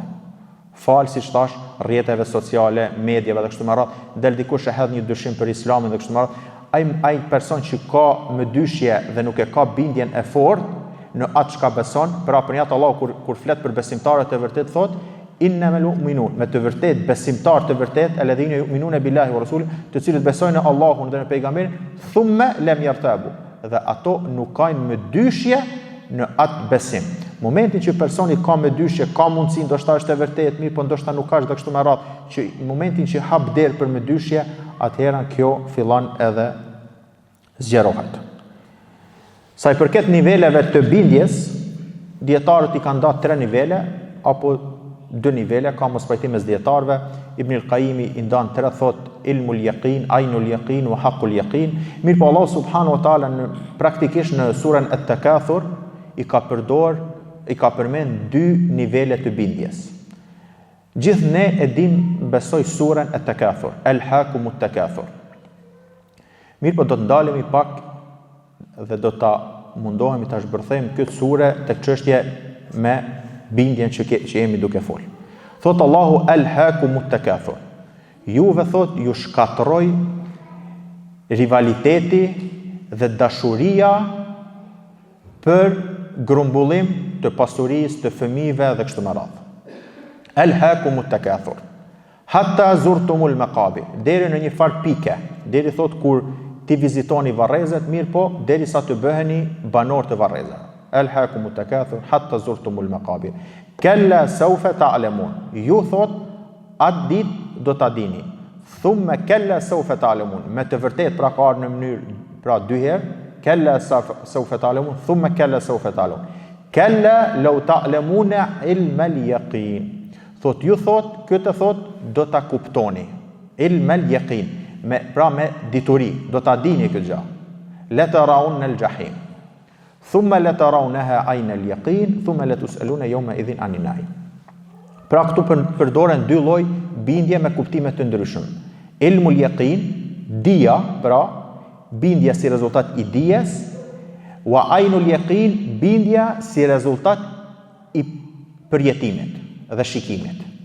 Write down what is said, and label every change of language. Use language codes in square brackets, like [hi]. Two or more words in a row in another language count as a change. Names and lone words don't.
[sq] Falë, si thash, rrjeteve sociale, medjave dhe kështu me radhë, del dikush e hedh një dyshim për Islamin dhe kështu me radhë, ai person që ka më dyshje dhe nuk e ka bindjen e fortë në atë çka beson, pra për njëtë Allah kur flet për besimtarët e vërtet thot, [ar] إنما المؤمنون, [sq] me të vërtet besimtar të vërtet, [ar] الذين يؤمنون بالله ورسوله, [sq] të cilët besojnë në Allahun dhe në pejgamberin, [ar] ثم لم يرتابوا, [sq] dhe ato nuk kanë më dyshje në atë besim. Momentin që personi ka më dyshje, ka mundësi ndoshta është e vërtet, mirë, po ndoshta nuk ka, dhe kështu me radhë, që momentin që hap derë për më dyshje, atëherën kjo fillon edhe zgjerohet. Sa i përket niveleve të bindjes, dietarët i kanë dhënë 3 nivele apo 2 nivele, ka mos pajtim mes dietarëve. Ibn al-Qayyim i ndan 3, thot [ar] علم اليقين عين اليقين وحق اليقين. [sq] Mirë po Allah [ar] سبحانه وتعالى [sq] praktikisht në surën At-Takathur i ka përmend 2 nivele të bindjes. Gjithë ne e dim besoj surën At-Takathur, [ar] ألهاكم التكاثر. [sq] Mirë po do të ndalemi pak dhe do ta mundohemi ta zhbërthejmë këtë sure tek çështje me bindjen që jemi duke fol. Thot Allahu [ar] ألهاكم التكاثر. [sq] Juve thot ju shkatroj rivaliteti dhe dashuria për grumbullim të pasurisë, të fëmijëve dhe kështu me radhë. [ar] ألهاكم التكاثر. حتى زرتم المقابر. [sq] Deri në një farë pike, deri thot kur ti vizitoni varrezet, mirë po derisa të bëheni banor të varrezave. [ar] ألهاكم التكاثر حتى زرتم المقابر. كلا سوف تعلمون. [sq] Ju thot atë ditë do ta dini. [ar] ثم كلا سوف تعلمون. [sq] Me të vërtet pra ka në mënyrë pra 2 herë. [ar] كلا سوف تعلمون ثم كلا سوف تعلمون. كلا لو تعلمون علم اليقين. [sq] Thot ju thot, këtë thot do ta kuptoni. [ar] علم اليقين, [sq] me dituri, do ta dini këtë gjë. [ar] لترون الجحيم. ثم لترونها عين اليقين ثم لتسألن يومئذ عن النعيم. [sq] Pra këtu përdoren 2 lloj bindje me kuptime të ndryshme. [ar] علم اليقين, [sq] dia, pra bindja si rezultat i dijes, [ar] وعين اليقين, [sq] bindja si rezultat i përjetimit dhe shikimit.